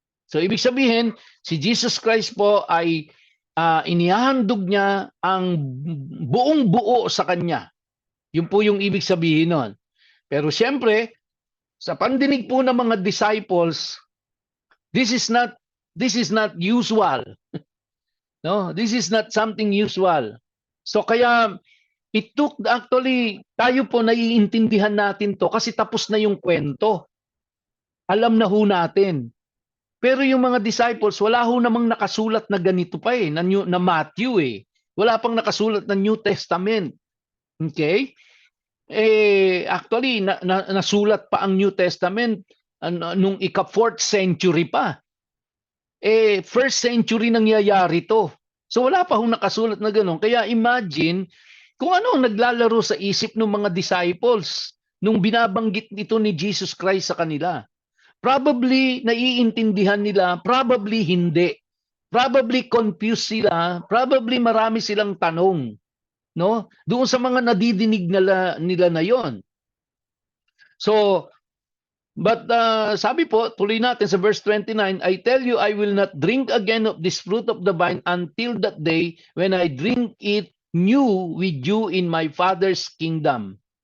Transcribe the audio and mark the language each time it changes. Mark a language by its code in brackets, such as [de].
[tl] So ibig sabihin, si Jesus Christ po ay inihahandog niya ang buong buo sa kanya. Yun po yung ibig sabihin nun. Pero siyempre, sa pandinig po ng mga disciples, [en] this is not usual. No, this is not something usual. [tl] So kaya it took actually, tayo po naiintindihan natin to kasi tapos na yung kwento. Alam na ho natin. Pero yung mga disciples, wala ho namang nakasulat na ganito pa na Matthew Wala pang nakasulat na New Testament. Okay? Actually, nasulat pa ang New Testament nung ika-4th century pa. First century nangyayari to. So wala pa hong nakasulat na gano'n. Kaya imagine kung ano ang naglalaro sa isip ng mga disciples nung binabanggit ito ni Jesus Christ sa kanila. Probably naiintindihan nila, probably hindi. Probably confused sila, probably marami silang tanong, no? Doon sa mga nadidinig nila na 'yon. [en] So, but [tl] sabi po, tuloy natin sa verse 29, [en] I tell you, I will not drink again of this fruit of the vine until that day when I drink it new with you in my Father's kingdom.